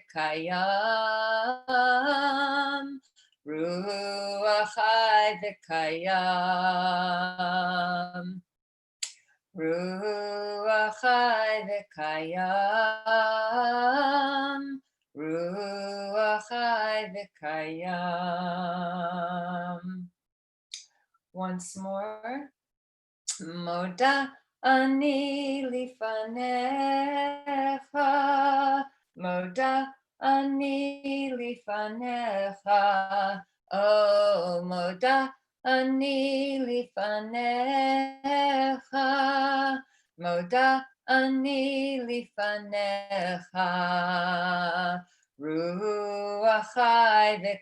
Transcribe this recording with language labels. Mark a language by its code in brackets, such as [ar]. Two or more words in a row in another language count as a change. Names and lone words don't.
[he] וקיים, רוח חי וקיים, רוח חי וקיים, רוח חי וקיים. [en] Once more. [he] מודה אני לפניך, מודה אני לפניך, oh מודה אני לפניך, מודה אני לפניך, רוח חי